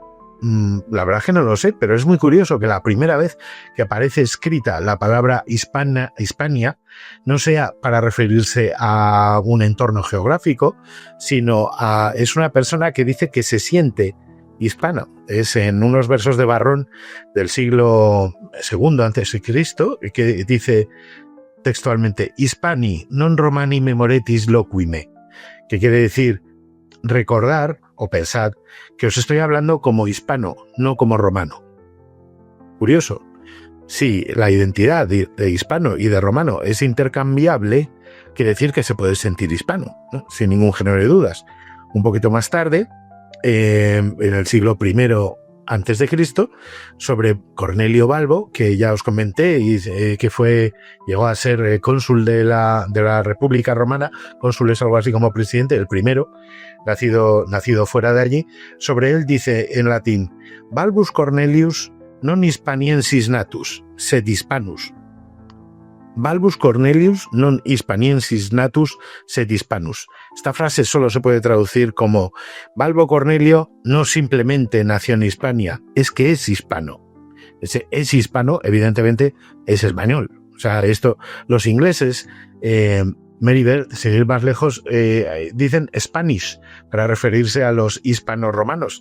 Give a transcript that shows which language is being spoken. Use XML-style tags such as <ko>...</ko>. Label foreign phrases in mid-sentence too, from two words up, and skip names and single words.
<es>La verdad es que no lo sé, pero es muy curioso que la primera vez que aparece escrita la palabra Hispania no sea para referirse a un entorno geográfico, sino es una persona que dice que se siente hispano. Es en unos versos de Varrón del siglo II a.C., que dice textualmente:</es> <la>Hispani non romani memoretis loquime,</la> <es>que quiere decir: recordar o pensad que os estoy hablando como hispano, no como romano. Curioso. Si la identidad de hispano y de romano es intercambiable, quiere decir que se puede sentir hispano, ¿no? Sin ningún género de dudas. Un poquito más tarde, en el siglo I a.C., sobre Cornelio Balbo, que ya os comenté, y que llegó a ser cónsul de la República Romana. Cónsul es algo así como presidente, el primero, nacido fuera de allí. Sobre él dice en latín:</es> <la>Balbus Cornelius non hispaniensis natus, sed hispanus. Balbus Cornelius non hispaniensis natus, sed hispanus.</la> <es>Esta frase solo se puede traducir como: Balbo Cornelio no simplemente nació en Hispania, es que es hispano. Ese es hispano, evidentemente, es español. O sea, esto, los ingleses, Merivale, sin ir más lejos, dicen Spanish para referirse a los hispanorromanos.</es>